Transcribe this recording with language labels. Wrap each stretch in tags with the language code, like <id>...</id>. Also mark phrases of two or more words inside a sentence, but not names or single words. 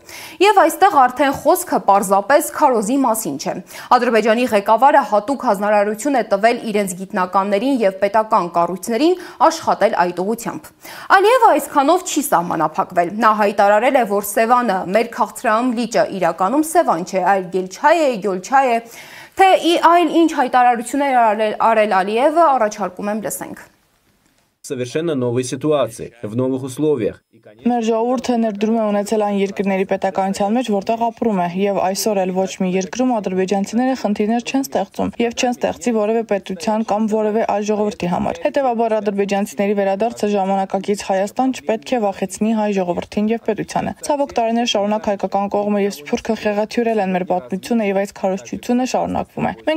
<hy>Եվ այստեղ արդեն խոսքը պարզապես քարոզի մասին չէ։ Ադրբեջանի ղեկավարը հատուկ հանրարարություն է տվել իրենց գիտնականներին եւ պետական կառույցներին աշխատել այդ ուղղությամբ։ Ալիևը այսքանով չի սահմանափակվել։ Նա հայտարարել է, որ Սևանը մեր քաղցրահամ լիճը իրականում Սևան չէ, այլ Գելչայ է, թե այլ ինչ հայտարարություններ արել Ալիևը, առաջարկում եմ լսենք։</hy> <ru>Совершенно новой ситуации, в новых условиях.</ru> <hy>Մեր ժողովուրդը ներդրում է ունեցել այն երկրների պետականության մեջ, որտեղ ապրում է, եւ այսօր էլ ոչ մի երկրում ադրբեջանցիները խնդիրներ չեն ստեղծում եւ չեն ստեղծի որևէ պետության կամ որևէ այլ ժողովրդի համար։ Հետեւաբար ադրբեջանցիների վերադարձը ժամանակակից Հայաստան չպետք է վախեցնի հայ ժողովրդին եւ պետությանը։ Ցավոք տարիներ շարունակ հայկական կողմը եւ Սփյուռքը խեղաթյուրել են մեր պատմությունը եւ այս քարոզչությունը շարունակվում է։ Մենք</hy>